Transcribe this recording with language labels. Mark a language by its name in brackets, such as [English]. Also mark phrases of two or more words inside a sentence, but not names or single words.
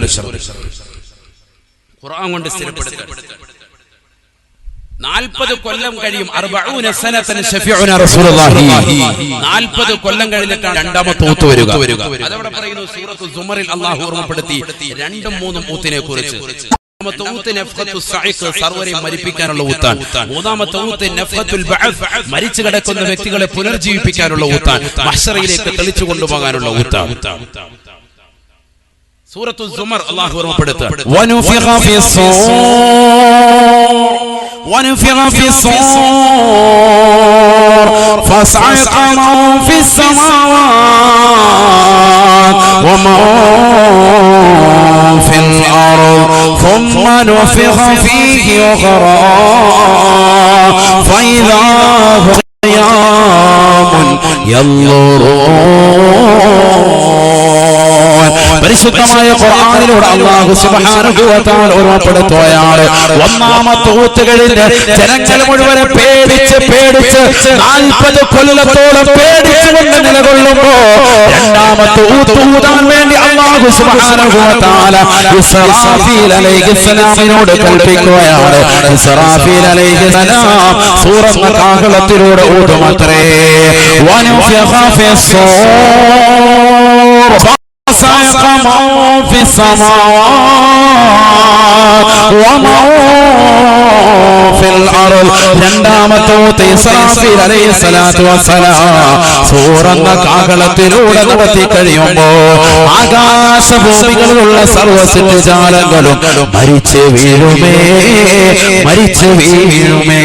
[Malayalam] ഖുർആൻ കൊണ്ട് സ്ഥിരപ്പെടുത്തുക 40 കൊല്ലം കഴിയും 40 [Arabic] سنة شفيعنا رسول الله [Malayalam] 40 കൊല്ലം കഴിഞ്ഞിട്ടാണ് രണ്ടാമത്തെ ഊത്ത് വരിക അതവിടെ പറയുന്നു സൂറത്തുൽ സുമറിൽ അല്ലാഹു ഓർമ്മപ്പെടുത്തി രണ്ടും മൂന്നും ഊത്തിനെ കുറിച്ച് മൂന്നാമത്തെ ഊത്ത് [Arabic] نفخة الصعق [Malayalam] സർവരെ മരിപ്പിക്കാനുള്ള ഊത്താണ് മൂന്നാമത്തെ ഊത്ത് [Arabic] نفخة البعث [Malayalam] മരിച്ചു കിടക്കുന്ന വ്യക്തികളെ പുനർജീവിപ്പിക്കാനുള്ള ഊത്താണ് മഹ്ശറയിലേക്ക് തെളിച്ചു കൊണ്ടുപോകാനുള്ള ഊത്താണ് സൂറത്തുൽ സുമർ അല്ലാഹു ഓർമ്മപ്പെടുത്തുക [Arabic] ونفخ في الصور فصعق من في السماوات ومن في الأرض ثم نفخ فيه أخرى فإذا هم قيام ينظرون [Malayalam] പരിശുദ്ധമായ ഖുർആനിലൂടെ [Arabic] الله سبحانه و [Malayalam] തആല ഓർമ്മപ്പെടുത്തുകയാണ് ഒന്നാമത്തെ ഊത്ത് കഴിഞ്ഞ് ജനങ്ങൾ മുഴുവൻ പേടിച്ച് 40 കൊല്ലത്തോളം പേടിച്ചുകൊണ്ട് നിലകൊള്ളുമ്പോൾ രണ്ടാമത്തെ ഊത്ത് ഊതാൻ വേണ്ടി [Arabic] الله سبحانه وتعالى [Malayalam] ഇസ്രാഫീൽ അലൈഹിസ്സലാമിനോട് കൽപ്പിക്കുകയാണ് ഇസ്രാഫീൽ അലൈഹിസ്സലാം സൂറത്തുൽ കാഹളത്തിലൂടെ ഊതുമത്രേ [Arabic] ونفخ في الصور وصعق من في السماوات ومن في الأرض. [Malayalam] രണ്ടാമത്തെ ഊത്ത് ഇസ്രാഫീൽ [Arabic] عليه الصلاة والسلام [Malayalam] സൂറന്ന കാഹളത്തിലൂടെ നടത്തി കഴിയുമ്പോൾ ആകാശഭൂമികളിലുള്ള സർവ്വ സൃഷ്ടിജാലങ്ങളും മരിച്ചു വീഴുമേ, മരിച്ചു വീഴുമേ.